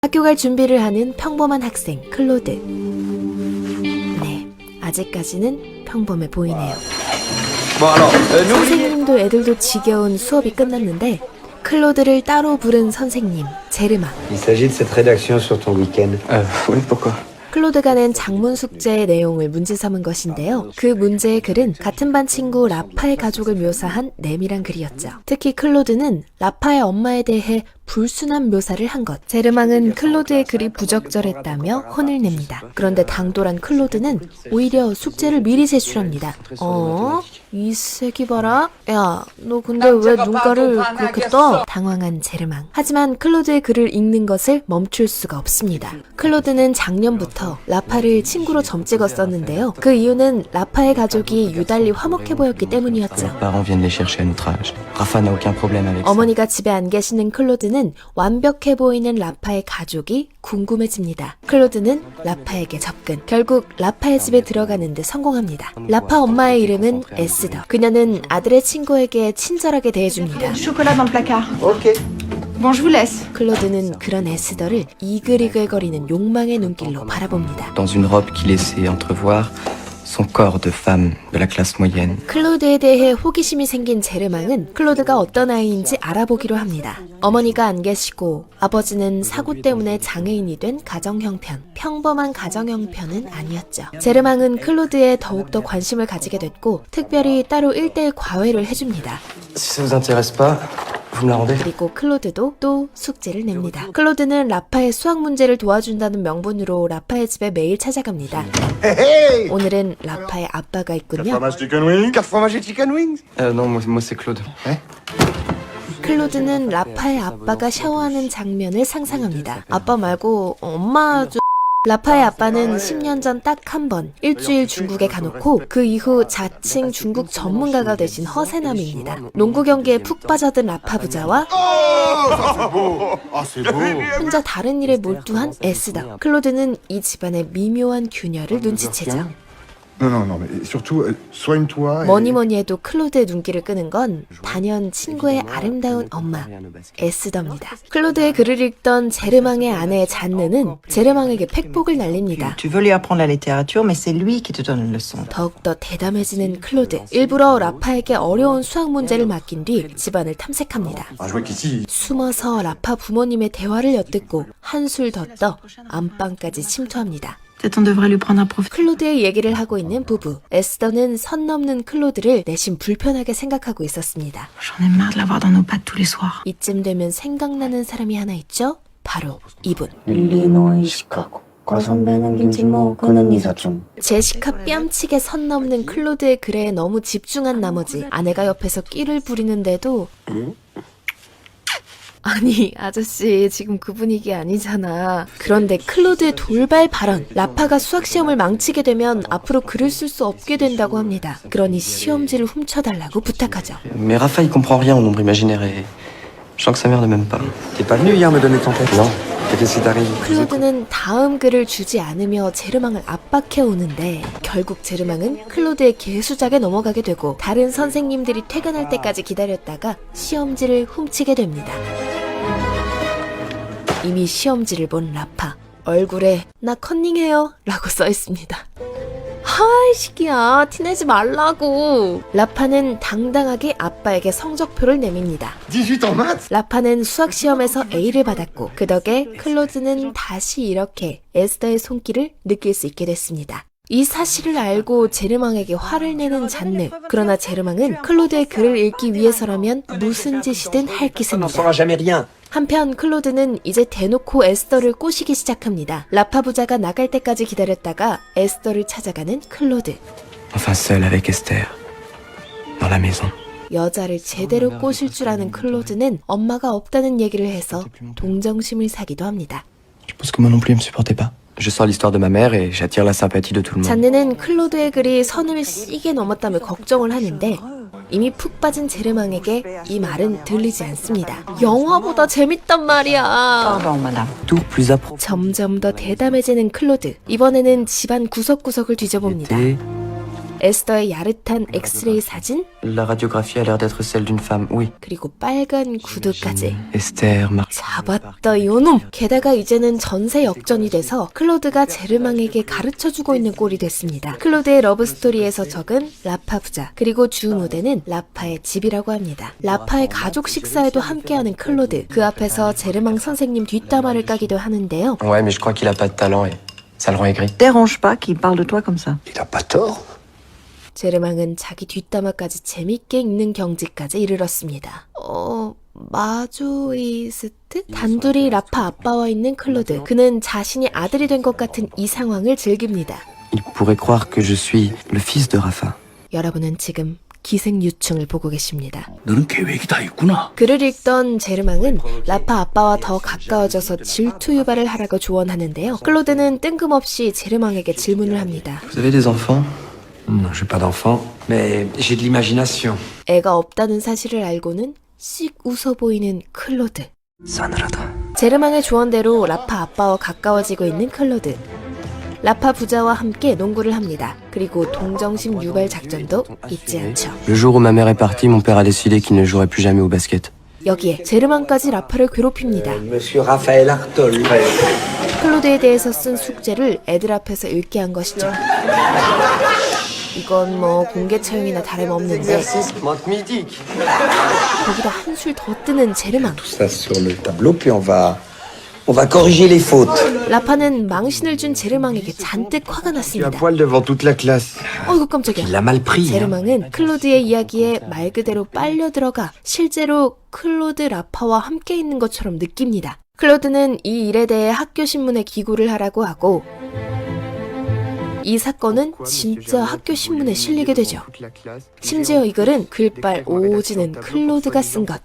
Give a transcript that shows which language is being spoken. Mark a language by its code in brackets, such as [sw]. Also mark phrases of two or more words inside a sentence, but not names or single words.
[ko] 학교 갈 준비를 하는 평범한 학생 클로드. 네, 아직까지는 평범해 보이네요. 선생님도 애들도 지겨운 수업이 끝났는데 클로드를 따로 부른 선생님 제르망. [fr] Il s'agit de cette rédaction sur ton week-end. Oui, pourquoi? [ko] 클로드가 낸 장문 숙제의 내용을 문제 삼은 것인데요. 그 문제의 글은 같은 반 친구 라파의 가족을 묘사한 내밀한 글이었죠. 특히 클로드는 라파의 엄마에 대해 불순한 묘사를 한 것. 제르망은 클로드의 글이 부적절했다며 혼을 냅니다. 그런데 당돌한 클로드는 오히려 숙제를 미리 제출합니다. 이 새끼 봐라? 야, 너 근데 왜 눈가를 그렇게 떠? 당황한 제르망. 하지만 클로드의 글을 읽는 것을 멈출 수가 없습니다. 클로드는 작년부터 라파를 친구로 점 찍었었는데요. 그 이유는 라파의 가족이 유달리 화목해 보였기 때문이었죠. [fr] Parents viennent les chercher à notre âge. Rafa n'a aucun problème avec ça. [ko] 어머니가 집에 안 계시는 클로드는 완벽해 보이는 라파의 가족이 궁금해집니다. 클로드는 라파에게 접근. 결국 라파의 집에 들어가는 데 성공합니다. 라파 엄마의 이름은 에스더. 그녀는 아들의 친구에게 친절하게 대해줍니다. [fr] Chocolat dans le placard. Ok. Bon, je vous laisse. [ko] 클로드는 그런 에스더를 이글이글거리는 욕망의 눈길로 바라봅니다. [fr] Dans une robe qui laissait entrevoir son corps de femme de la classe moyenne. [ko] 클로드에 대해 호기심이 생긴 제르망은 클로드가 어떤 아이인지 알아보기로 합니다. 어머니가 안 계시고 아버지는 사고 때문에 장애인이 된 가정 형편. 평범한 가정 형편은 아니었죠. 제르망은 클로드에 더욱더 관심을 가지게 됐고 특별히 따로 1대1 과외를 해줍니다. [fr] Si ça vous intéresse pas, vous me la rendez? [ko] 그리고 클로드도 또 숙제를 냅니다. 클로드는 라파의 수학 문제를 도와준다는 명분으로 라파의 집에 매일 찾아갑니다. 오늘은 라파의 아빠가 있군요. [en] Chicken wing. [fr] 4 fromage et [en] chicken wings. [fr] Non, moi c'est Claude. [ko] 클로드는 라파의 아빠가 샤워하는 장면을 상상합니다. 아빠 말고 엄마 좀... 라파의 아빠는 10년 전 딱 한 번 일주일 중국에 가놓고 그 이후 자칭 중국 전문가가 되신 허세남입니다. 농구 경기에 푹 빠져든 라파 부자와 [fr] Ah, c'est beau. [ko] 혼자 다른 일에 몰두한 에스더. 클로드는 이 집안의 미묘한 균열을 눈치채죠. [fr] Non, mais surtout, soigne-toi. [ko] 뭐니 해도 클로드의 눈길을 끄는 건 단연 친구의 아름다운 엄마 에스더입니다. 클로드의 글을 읽던 제르망의 아내 잔느는 제르망에게 팩폭을 날립니다. [fr] Tu veux lui apprendre la littérature, mais c'est lui qui te donne une leçon. [ko] 더욱더 대담해지는 클로드. 일부러 라파에게 어려운 수학 문제를 맡긴 뒤 집안을 탐색합니다. [fr] Ah, je vois qu'ici, [ko] 숨어서 라파 부모님의 대화를 엿듣고 한술 더 떠 안방까지 침투합니다. [fr] Peut-être on devrait lui prendre un profil. [ko] 클로드의 얘기를 하고 있는 부부. 에스더는 선 넘는 클로드를 내심 불편하게 생각하고 있었습니다. [fr] J'en ai marre de l'avoir dans nos pattes tous les soirs. [ko] 이쯤 되면 생각나는 사람이 하나 있죠? 바로 이분. 일리노이 시카고 선배는 김치모 그는 이사촌. 제시카 뺨치게 선 넘는 클로드의 글에 너무 집중한 나머지 아내가 옆에서 끼를 부리는데도 아니 아저씨 지금 그 분위기 아니잖아. 그런데 클로드의 돌발 발언. 라파가 수학시험을 망치게 되면 앞으로 글을 쓸 수 없게 된다고 합니다. 그러니 시험지를 훔쳐달라고 부탁하죠. [fr] Mais Rafa il comprend rien au nombre imaginaire et je sens que sa mère ne m'aime pas. T'es pas venu hier me donner ton texte? Non. Qu'est-ce qui t'arrive? [ko] 클로드는 다음 글을 주지 않으며 제르망을 압박해 오는데 결국 제르망은 클로드의 개수작에 넘어가게 되고 다른 선생님들이 퇴근할 때까지 기다렸다가 시험지를 훔치게 됩니다. 이미 시험지를 본 라파. 얼굴에 나 컨닝해요 라고 써있습니다. 하이 시기야 티내지 말라고. 라파는 당당하게 아빠에게 성적표를 내밉니다. [fr] 18 en maths. [ko] 라파는 수학시험에서 A를 받았고 그 덕에 클로드는 다시 이렇게 에스더의 손길을 느낄 수 있게 됐습니다. 이 사실을 알고 제르망에게 화를 내는 잔느. 그러나 제르망은 클로드의 글을 읽기 위해서라면 무슨 짓이든 할 [fr] On n'en [ko] 기세입니다. [fr] saura jamais rien. [ko] 한편 클로드는 이제 대놓고 에스더를 꼬시기 시작합니다. 라파 부자가 나갈 때까지 기다렸다가 에스더를 찾아가는 클로드. [fr] Enfin seul avec Esther. Dans la maison. [ko] 여자를 제대로 꼬실 줄 아는 클로드는 엄마가 없다는 얘기를 해서 동정심을 사기도 합니다. [fr] Je pense que moi non plus elle me supportait pas. Je sors l'histoire de ma mère et j'attire la sympathie de tout le monde. [ko] 잔느는 클로드의 글이 선을 시게 넘었다며 걱정을 하는데 이미 푹 빠진 제르망에게 이 말은 들리지 않습니다. 영화보다 재밌단 말이야. [fr] Pardon, madame. Tout plus à propos. [ko] 점점 더 대담해지는 클로드. 이번에는 집안 구석구석을 뒤져봅니다. 에스더의 야릇한 엑스레이 사진, [fr] La radiographie a l'air d'être celle d'une femme, oui. [ko] 그리고 빨간 구두까지. Esther, 잡았다 요놈! 게다가 이제는 전세 역전이 돼서 클로드가 제르망에게 가르쳐주고 있는 꼴이 됐습니다. 클로드의 러브스토리에서 적은 라파 부자, 그리고 주 무대는 라파의 집이라고 합니다. 라파의 가족 식사에도 함께하는 클로드, 그 앞에서 제르망 선생님 뒷담화를 까기도 하는데요. [fr] Ouais, mais je crois qu'il a pas de talent et ça le rend aigri. Dérange pas qu'il parle de toi comme ça. Il a pas tort. [ko] 제르망은 자기 뒷담화까지 재밌게 읽는 경지까지 이르렀습니다. 마조이스트? 단둘이 라파 아빠와 있는 클로드. 그는 자신이 아들이 된 것 같은 이 상황을 즐깁니다. [fr] Il pourrait croire que je suis le fils de Rafa. [ko] 여러분은 지금 기생유충을 보고 계십니다. 너는 계획이 다 있구나. 글을 읽던 제르망은 라파 아빠와 더 가까워져서 질투 유발을 하라고 조언하는데요. 클로드는 뜬금없이 제르망에게 질문을 합니다. [fr] Vous avez des enfants? Non, j'ai pas d'enfant, mais j'ai de l'imagination. [ko] 애가 없다는 사실을 알고는 씩 웃어 보이는 클로드. 싸늘하다. 제르망의 조언대로 라파 아빠와 가까워지고 있는 클로드. 라파 부자와 함께 농구를 합니다. 그리고 동정심 유발 작전도 잊지 않죠. [fr] Le jour où ma mère est partie, mon père a décidé qu'il ne jouerait plus jamais au basket. [ko] 여기에 제르망까지 라파를 괴롭힙니다. [fr] Monsieur Raphaël Artol. [ko] 클로드에 대해서 쓴 숙제를 애들 앞에서 읽게 한 것이죠. 이건 뭐 공개 처형이나 다름없는데 거기다 한술 더 뜨는 제르망. [fr] Ça sur le tableau, puis on va corriger les fautes. [ko] 라파는 망신을 준 제르망에게 잔뜩 화가 [fr] Tu as [ko] 났습니다. [fr] poil devant toute la classe. [ko] 어이구 깜짝이야. [fr] Il l'a mal pris. hein. [ko] 제르망은 클로드의 이야기에 말 그대로 빨려 들어가 실제로 클로드 라파와 함께 있는 것처럼 느낍니다. 클로드는 이 일에 대해 학교 신문에 기고를 하라고 하고 이 사건은 진짜 학교 신문에 실리게 되죠. 심지어 이 글은 글빨 오지는 클로드가 쓴 것.